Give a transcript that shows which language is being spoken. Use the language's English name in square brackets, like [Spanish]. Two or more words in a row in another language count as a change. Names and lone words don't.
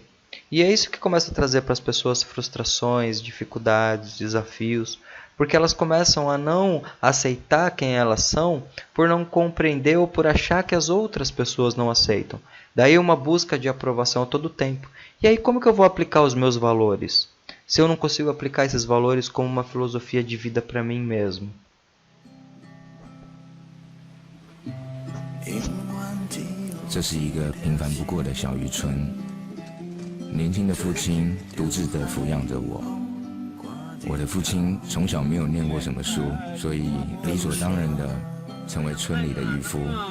[Portuguese] E é isso que começa a trazer para as pessoas frustrações, dificuldades, desafios, porque elas começam a não aceitar quem elas são por não compreender ou por achar que as outras pessoas não aceitam. Daí uma busca de aprovação a todo tempo. E aí como que eu vou aplicar os meus valores, se eu não consigo aplicar esses valores como uma filosofia de vida para mim mesmo? [Chinese] 这是一个平凡不过的小渔村，年轻的父亲独自地抚养着我。我的父亲从小没有念过什么书，所以理所当然地成为村里的渔夫。